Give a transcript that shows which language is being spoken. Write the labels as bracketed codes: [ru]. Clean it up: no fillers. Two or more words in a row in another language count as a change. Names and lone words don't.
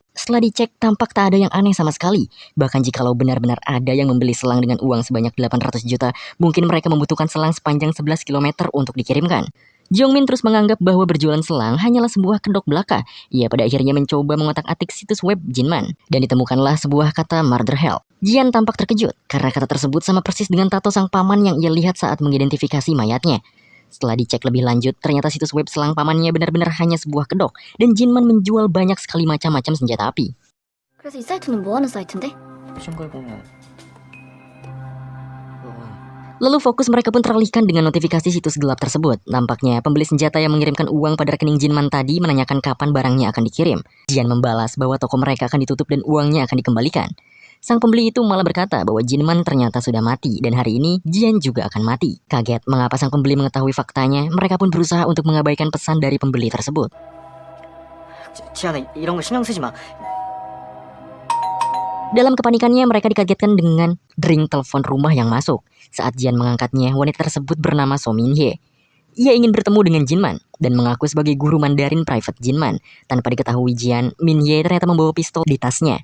[id] Setelah dicek, tampak tak ada yang aneh sama sekali. Bahkan jikalau benar-benar ada yang membeli selang dengan uang sebanyak 800 juta, mungkin mereka membutuhkan selang sepanjang 11 km untuk dikirimkan. Jongmin terus menganggap bahwa berjualan selang hanyalah sebuah kedok belaka. Ia pada akhirnya mencoba mengotak-atik situs web Jinman, dan ditemukanlah sebuah kata murder hell. Jian tampak terkejut, karena kata tersebut sama persis dengan tato sang paman yang ia lihat saat mengidentifikasi mayatnya. Setelah dicek lebih lanjut, ternyata situs web selang pamannya benar-benar hanya sebuah kedok, dan Jinman menjual banyak sekali macam-macam senjata api. [ko] 그래서 이 사이트는 뭐 하는 사이트인데? [id] Lalu fokus mereka pun teralihkan dengan notifikasi situs gelap tersebut. Nampaknya pembeli senjata yang mengirimkan uang pada rekening Jinman tadi menanyakan kapan barangnya akan dikirim. Jian membalas bahwa toko mereka akan ditutup dan uangnya akan dikembalikan. Sang pembeli itu malah berkata bahwa Jinman ternyata sudah mati dan hari ini Jian juga akan mati. Kaget mengapa sang pembeli mengetahui faktanya, mereka pun berusaha untuk mengabaikan pesan dari pembeli tersebut. [ko] 지안아 이런 거 신경 쓰지 마. [id] Dalam kepanikannya, mereka dikagetkan dengan dering telepon rumah yang masuk. Saat Jian mengangkatnya, wanita tersebut bernama So Min-hye. Ia ingin bertemu dengan Jinman dan mengaku sebagai guru Mandarin private Jinman. Tanpa diketahui Jian, Min-hye ternyata membawa pistol di tasnya.